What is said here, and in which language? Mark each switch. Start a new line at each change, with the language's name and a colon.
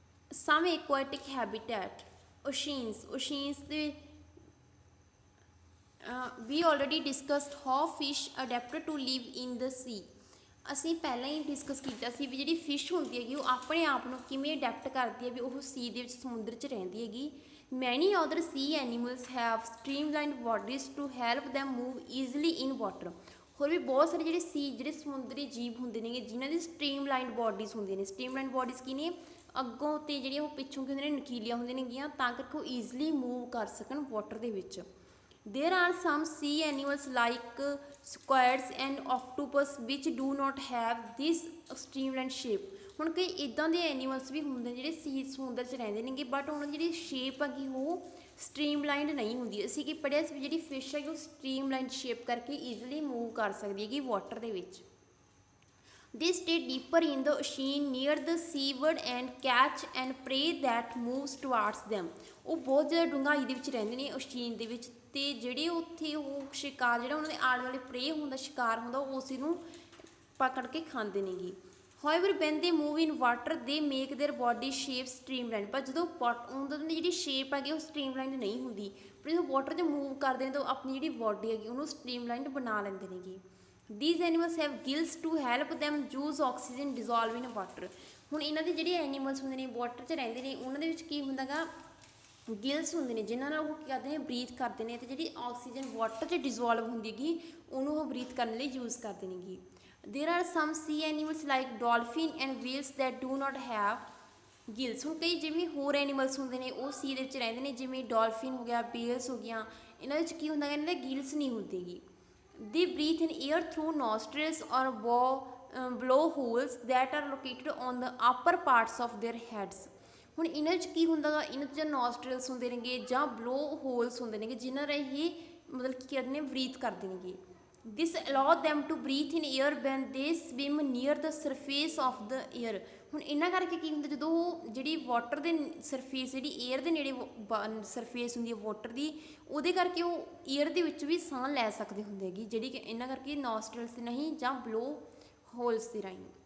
English: Some aquatic habitat oceans ਦੇ we already discussed how fish adapted to live in the sea।
Punjabi: ਅਸੀਂ ਪਹਿਲਾਂ ਹੀ discuss ਕੀਤਾ ਸੀ ਵੀ ਜਿਹੜੀ ਫਿਸ਼ ਹੁੰਦੀ ਹੈਗੀ ਉਹ ਆਪਣੇ ਆਪ ਨੂੰ ਕਿਵੇਂ ਅਡੈਪਟ ਕਰਦੀ ਹੈ ਵੀ ਉਹ ਸੀ ਦੇ ਵਿੱਚ, ਸਮੁੰਦਰ 'ਚ ਰਹਿੰਦੀ ਹੈਗੀ।
English: Many other sea animals have streamlined bodies to help them move easily in water.
Punjabi: ਹੋਰ ਵੀ ਬਹੁਤ ਸਾਰੇ ਜਿਹੜੇ ਸਮੁੰਦਰੀ ਜੀਵ ਹੁੰਦੇ ਨੇਗੇ ਜਿਨ੍ਹਾਂ ਦੀ ਸਟ੍ਰੀਮਲਾਈਨਡ ਬੋਡੀਜ਼ ਹੁੰਦੀਆਂ ਨੇ। ਸਟ੍ਰੀਮਲਾਈਨਡ ਬੋਡੀਜ਼ ਕੀ ਨੇ? ਅੱਗੋਂ ਅਤੇ ਜਿਹੜੀਆਂ ਉਹ ਪਿੱਛੋਂ ਕੀ ਹੁੰਦੇ ਨੇ, ਨਕੀਲੀਆਂ ਹੁੰਦੀਆਂ ਨੇਗੀਆਂ, ਤਾਂ ਕਰਕੇ ਉਹ ਈਜ਼ਲੀ ਮੂਵ ਕਰ ਸਕਣ ਵਾਟਰ ਦੇ ਵਿੱਚ।
English: There are some sea animals like squids and octopus which do not have this streamlined shape।
Punjabi: ਹੁਣ ਕਈ ਇੱਦਾਂ ਦੇ ਐਨੀਮਲਸ ਵੀ ਹੁੰਦੇ ਨੇ ਜਿਹੜੇ ਸੀ ਸਮੁੰਦਰ 'ਚ ਰਹਿੰਦੇ ਨੇਗੇ, ਬਟ ਉਹਨਾਂ ਦੀ ਜਿਹੜੀ ਸ਼ੇਪ ਹੈਗੀ ਉਹ ਸਟ੍ਰੀਮਲਾਈਨਡ ਨਹੀਂ ਹੁੰਦੀ। ਅਸੀਂ ਕੀ ਪੜ੍ਹਿਆ ਸੀ ਵੀ ਜਿਹੜੀ ਫਿਸ਼ ਹੈਗੀ ਉਹ ਸਟ੍ਰੀਮਲਾਈਨਡ ਸ਼ੇਪ ਕਰਕੇ ਈਜ਼ਲੀ ਮੂਵ ਕਰ ਸਕਦੀ ਹੈਗੀ ਵਾਟਰ ਦੇ ਵਿੱਚ।
English: They stay deeper in the ocean near the seaward and catch and prey that moves towards them।
Punjabi: ਉਹ ਬਹੁਤ ਜ਼ਿਆਦਾ ਡੂੰਘਾਈ ਦੇ ਵਿੱਚ ਰਹਿੰਦੇ ਨੇ ਓਸ਼ੀਨ ਦੇ ਵਿੱਚ, ਅਤੇ ਜਿਹੜੇ ਉੱਥੇ ਉਹ ਸ਼ਿਕਾਰ ਜਿਹੜਾ ਉਹਨਾਂ ਦੇ ਆਲੇ ਦੁਆਲੇ ਪ੍ਰੇ ਹੁੰਦਾ, ਸ਼ਿਕਾਰ ਹੁੰਦਾ, ਉਹ ਉਸ ਨੂੰ ਪਕੜ ਕੇ ਖਾਂਦੇ ਨੇਗੇ।
English: However when they move in water they make their body shape streamlined.
Punjabi: ਪਰ ਜਦੋਂ ਉਹਨਾਂ ਦੀ ਜਿਹੜੀ ਸ਼ੇਪ ਹੈਗੀ ਉਹ ਸਟ੍ਰੀਮਲਾਈਨਡ ਨਹੀਂ ਹੁੰਦੀ, ਪਰ ਜਦੋਂ ਵਾਟਰ 'ਚ ਮੂਵ ਕਰਦੇ ਨੇ ਤਾਂ ਆਪਣੀ ਜਿਹੜੀ ਬੋਡੀ ਹੈਗੀ ਉਹਨੂੰ ਸਟ੍ਰੀਮਲਾਈਨਡ ਬਣਾ ਲੈਂਦੇ ਨੇਗੇ।
English: These animals have gills to help them use oxygen dissolve in water।
Punjabi: ਹੁਣ ਇਹਨਾਂ ਦੇ ਜਿਹੜੇ ਐਨੀਮਲਸ ਹੁੰਦੇ ਨੇ ਵਾਟਰ 'ਚ ਰਹਿੰਦੇ ਨੇ, ਉਹਨਾਂ ਦੇ ਵਿੱਚ ਕੀ ਹੁੰਦਾ ਗਾ, ਗਿਲਸ ਹੁੰਦੇ ਨੇ ਜਿਨ੍ਹਾਂ ਨਾਲ ਉਹ ਕੀ ਕਰਦੇ ਨੇ, ਬਰੀਥ ਕਰਦੇ ਨੇ, ਅਤੇ ਜਿਹੜੀ ਆਕਸੀਜਨ ਵਾਟਰ 'ਚ ਡਿਜ਼ੋਲਵ ਹੁੰਦੀ ਹੈਗੀ ਉਹਨੂੰ ਉਹ ਬਰੀਥ ਕਰਨ ਲਈ ਯੂਜ਼ ਕਰਦੇ ਨੇਗੇ।
English: There are some sea animals like dolphin and whales that do not have gills.
Punjabi: ਹੁਣ ਕਈ ਜਿਵੇਂ ਹੋਰ ਐਨੀਮਲਸ ਹੁੰਦੇ ਨੇ ਉਹ ਸੀ ਦੇ ਵਿੱਚ ਰਹਿੰਦੇ ਨੇ, ਜਿਵੇਂ ਡੋਲਫਿਨ ਹੋ ਗਿਆ, ਬੇਲਸ ਹੋ ਗਈਆਂ, ਇਹਨਾਂ ਵਿੱਚ ਕੀ ਹੁੰਦਾ ਗਾ, ਇਹਨਾਂ ਦੇ ਗਿਲਸ ਨਹੀਂ ਹੁੰਦੀਗੀ।
English: They breathe in air through nostrils or blowholes that are located on the upper parts of their heads।
Punjabi: ਹੁਣ ਇਹਨਾਂ 'ਚ ਕੀ ਹੁੰਦਾ ਗਾ, ਇਹਨਾਂ 'ਚ ਜਾਂ ਨੋਸਟਰਲਸ ਹੁੰਦੇ ਨੇਗੇ ਜਾਂ ਬਲੋ ਹੋਲਸ ਹੁੰਦੇ ਨੇਗੇ ਜਿਨ੍ਹਾਂ ਰਾਹੀਂ ਮਤਲਬ ਕੀ ਕਰਦੇ ਨੇ, ਬਰੀਥ ਕਰਦੇ ਨੇਗੇ।
English: This allow them to breathe in air when they swim near the surface of the air.
Punjabi: ਹੁਣ ਇਹਨਾਂ ਕਰਕੇ ਕੀ ਹੁੰਦਾ, ਜਦੋਂ ਉਹ ਜਿਹੜੀ ਵਾਟਰ ਦੇ ਸਰਫੇਸ, ਜਿਹੜੀ ਏਅਰ ਦੇ ਨੇੜੇ ਸਰਫੇਸ ਹੁੰਦੀ ਹੈ ਵਾਟਰ ਦੀ, ਉਹਦੇ ਕਰਕੇ ਉਹ ਏਅਰ ਦੇ ਵਿੱਚ ਵੀ ਸਾਹ ਲੈ ਸਕਦੇ ਹੁੰਦੇ ਹੈਗੇ, ਜਿਹੜੀ ਕਿ ਇਹਨਾਂ ਕਰਕੇ ਨੋਸਟਰਲਸ ਦੇ ਨਹੀਂ ਜਾਂ ਬਲੋ ਹੋਲਸ ਦੇ ਰਾਹੀਂ।